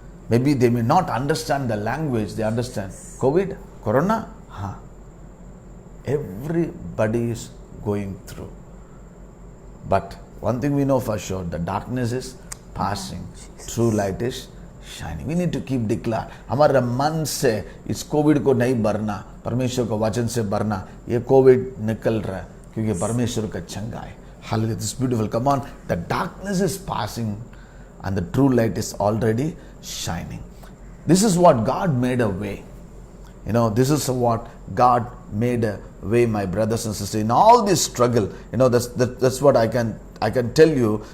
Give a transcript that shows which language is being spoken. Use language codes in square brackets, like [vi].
[en] Maybe they may not understand the language, they understand. COVID, Corona, everybody is going through. But one thing we know for sure, the darkness is passing. True light is shining. We need to keep declare. [hi] हमारा मन से इस Covid को नहीं भरना, परमेश्वर को वचन से भरना. ये कोविड निकल रहा है क्योंकि परमेश्वर का चंगा है. [en] Hallelujah. This is beautiful. Come on. The darkness is passing and the true light is already shining. This is what God made a way. This is what God made a way, my brothers and sisters. In all this struggle, that's what I can tell you.